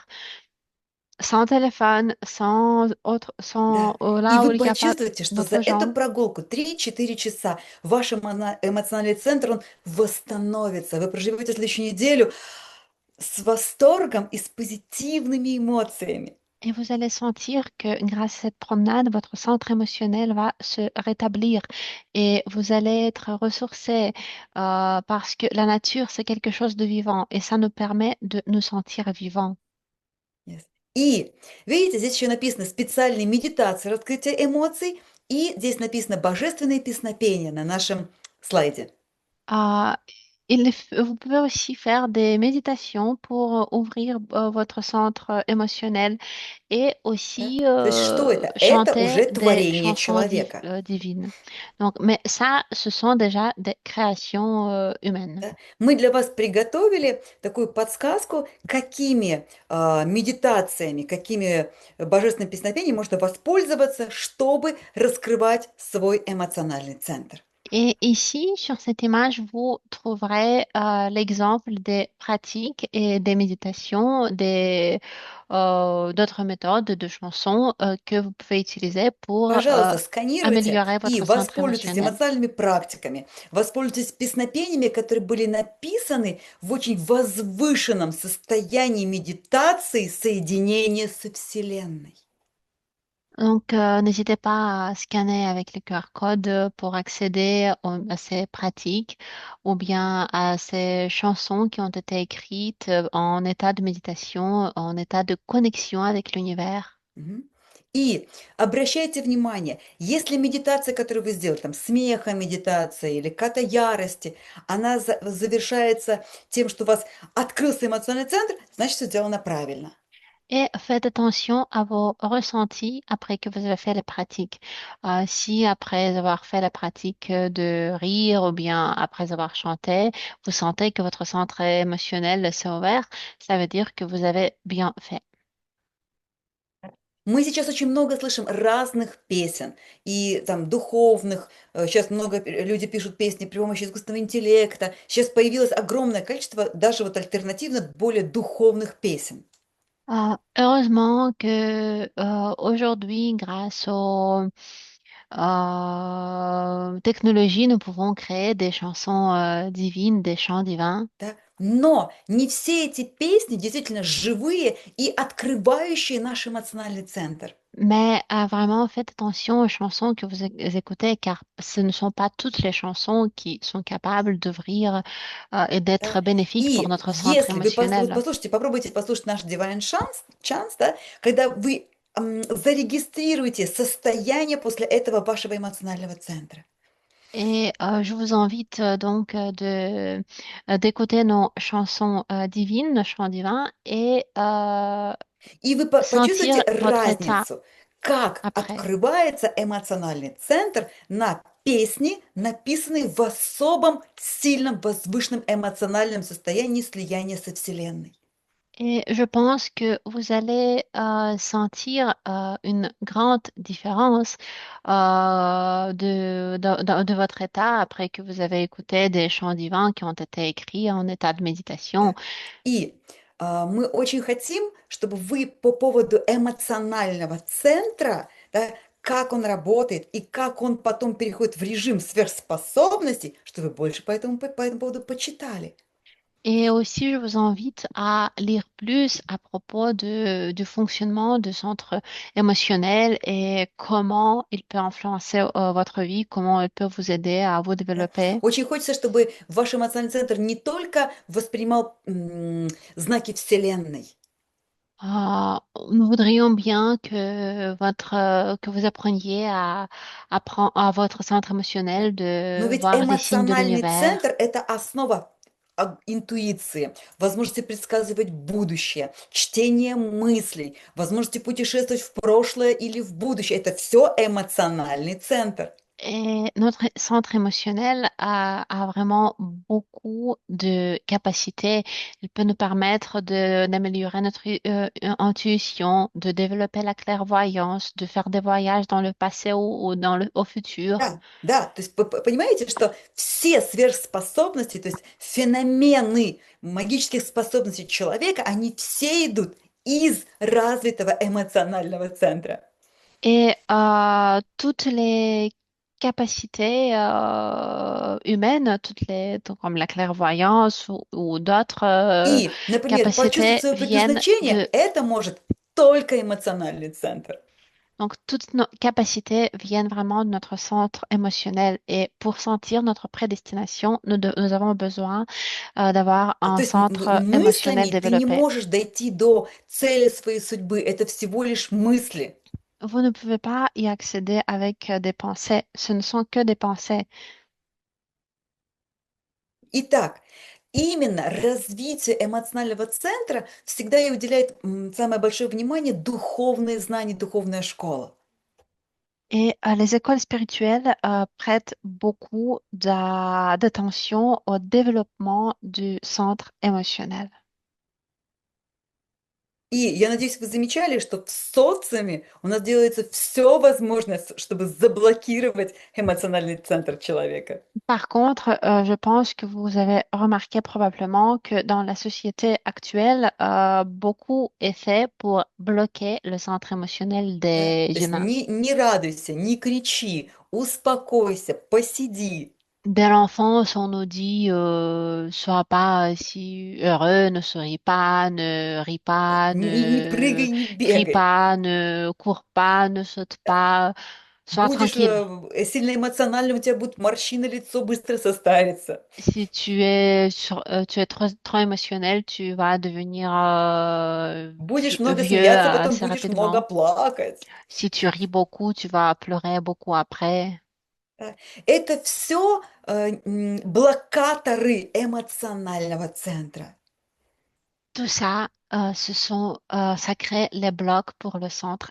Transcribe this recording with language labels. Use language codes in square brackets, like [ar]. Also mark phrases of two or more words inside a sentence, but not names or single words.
[fr] Sans téléphone, sans autre, sans [ru] Да. И [fr] là où [ru] вы [fr] il n'y a pas [ru] почувствуете, что за [fr] d'autres [ru] эту [fr] gens. [ru] прогулку 3-4 часа ваш эмоциональный центр, он восстановится. Вы проживете следующую неделю с восторгом и с позитивными эмоциями. [fr] Et vous allez sentir que grâce à cette promenade, votre centre émotionnel va se rétablir et vous allez être ressourcé parce que la nature, c'est quelque chose de vivant et ça nous permet de nous sentir vivants. Yes. [ru] И видите, здесь еще написано специальные медитации раскрытия эмоций, и здесь написано божественные песнопения на нашем слайде. [fr] Euh, vous pouvez aussi faire des méditations pour ouvrir votre centre émotionnel et [ru] Да? [fr] aussi [ru] То есть что это? Это [fr] chanter [ru] уже [fr] des [ru] творение [fr] chansons [ru] человека. [fr] divines. Donc, mais ça, ce sont déjà des créations humaines. [ru] Да? Мы для вас приготовили такую подсказку, какими медитациями, какими божественными песнопениями можно воспользоваться, чтобы раскрывать свой эмоциональный центр. [fr] Et ici, sur cette image, vous trouverez l'exemple des pratiques et des méditations, d'autres méthodes de chansons que vous pouvez utiliser pour [ru] Пожалуйста, сканируйте [fr] améliorer [ru] и [fr] votre centre [ru] воспользуйтесь [fr] émotionnel. [ru] эмоциональными практиками, воспользуйтесь песнопениями, которые были написаны в очень возвышенном состоянии медитации, соединения со Вселенной. [fr] Donc, n'hésitez pas à scanner avec les QR codes pour accéder à ces pratiques ou bien à ces chansons qui ont été écrites en état de méditation, en état de connexion avec l'univers. Мгм. [ru] И обращайте внимание, если медитация, которую вы сделали, там, смеха медитация или ката ярости, она завершается тем, что у вас открылся эмоциональный центр, значит, все сделано правильно. [fr] Et faites attention à vos ressentis après que vous avez fait les pratiques. Si après avoir fait la pratique de rire ou bien après avoir chanté, vous sentez que votre centre émotionnel s'est ouvert, ça veut dire que vous avez bien fait. [ru] Мы сейчас очень много слышим разных песен и там духовных. Сейчас много люди пишут песни при помощи искусственного интеллекта. Сейчас появилось огромное количество даже вот альтернативно более духовных песен. [fr] Heureusement que aujourd'hui, grâce aux technologies, nous pouvons créer des chansons divines, des chants divins. [ru] Да? Но не все эти песни действительно живые и открывающие наш эмоциональный центр. [fr] Mais vraiment, faites attention aux chansons que vous écoutez, car ce ne sont pas toutes les chansons qui sont capables d'ouvrir et d'être [ru] Да? [fr] bénéfiques pour [ru] И [fr] notre centre [ru] если вы вот [fr] émotionnel. [ru] послушайте, попробуйте послушать наш Divine Chance, да, когда вы зарегистрируете состояние после этого вашего эмоционального центра. [fr] Et je vous invite donc d'écouter nos chansons divines, nos chants divins, et [ru] И вы [fr] sentir [ru] почувствуете [fr] votre état [ru] разницу, как [fr] après. [ru] открывается эмоциональный центр на песни, написанные в особом, сильном, возвышенном эмоциональном состоянии слияния со Вселенной. [fr] Et je pense que vous allez sentir une grande différence de votre état après que vous avez écouté des chants divins qui ont été écrits en état de méditation. [ru] Да. И мы очень хотим, чтобы вы по поводу эмоционального центра, да, как он работает и как он потом переходит в режим сверхспособностей, чтобы вы больше по этому поводу почитали. [fr] Et aussi, je vous invite à lire plus à propos du fonctionnement du centre émotionnel et comment il peut influencer votre vie, comment il peut vous aider à vous [ru] Да. [fr] développer. [ru] Очень хочется, чтобы ваш эмоциональный центр не только воспринимал знаки Вселенной, [fr] Nous voudrions bien que que vous appreniez à votre centre émotionnel [ru] но [fr] de [ru] ведь [fr] voir des signes de [ru] эмоциональный [fr] l'univers. [ru] центр– это основа интуиции, возможности предсказывать будущее, чтение мыслей, возможности путешествовать в прошлое или в будущее. Это все эмоциональный центр. [fr] Et notre centre émotionnel a vraiment beaucoup de capacités. Il peut nous permettre d'améliorer notre intuition, de développer la clairvoyance, de faire des voyages dans le passé ou au futur. [ru] Да, да, то есть понимаете, что все сверхспособности, то есть феномены магических способностей человека, они все идут из развитого эмоционального центра. [fr] Et toutes les capacités humaines, comme la clairvoyance ou d'autres [ru] И, например, почувствовать [fr] capacités [ru] свое [fr] viennent [ru] предназначение, [fr] de [ru] это может только эмоциональный центр. [fr] Donc, toutes nos capacités viennent vraiment de notre centre émotionnel. Et pour sentir notre prédestination, nous avons besoin d'avoir un [ru] То есть [fr] centre émotionnel [ru] мыслями ты не [fr] développé. [ru] можешь дойти до цели своей судьбы, это всего лишь мысли. [fr] Vous ne pouvez pas y accéder avec des pensées. Ce ne sont que des pensées. [ru] Итак, именно развитию эмоционального центра всегда и уделяет самое большое внимание духовные знания, духовная школа. [fr] Et les écoles spirituelles prêtent beaucoup d'attention au développement du centre émotionnel. [ru] И я надеюсь, вы замечали, что в социуме у нас делается все возможное, чтобы заблокировать эмоциональный центр человека. [fr] Par contre, je pense que vous avez remarqué probablement que dans la société actuelle, beaucoup est fait pour bloquer le centre émotionnel [ru] Да? [fr] des [ru] То есть [fr] humains. [ru] не радуйся, не кричи, успокойся, посиди, [fr] Dès l'enfance, on nous dit sois pas si heureux, ne souris pas, ne ris pas, [ru] не [fr] ne [ru] прыгай, не [fr] crie [ru] бегай. [fr] pas, ne cours pas, ne saute pas, sois [ru] Будешь [fr] tranquille. [ru] сильно эмоциональным, у тебя будет морщины, лицо быстро состарится. [fr] Si tu es trop émotionnel, tu vas devenir [ru] Будешь много [fr] vieux [ru] смеяться, потом [fr] assez [ru] будешь много [fr] rapidement. [ru] плакать. [fr] Si tu ris beaucoup, tu vas pleurer beaucoup après. [ru] Да. Это все блокаторы эмоционального центра. [fr] Tout ça, ça crée les blocs pour le centre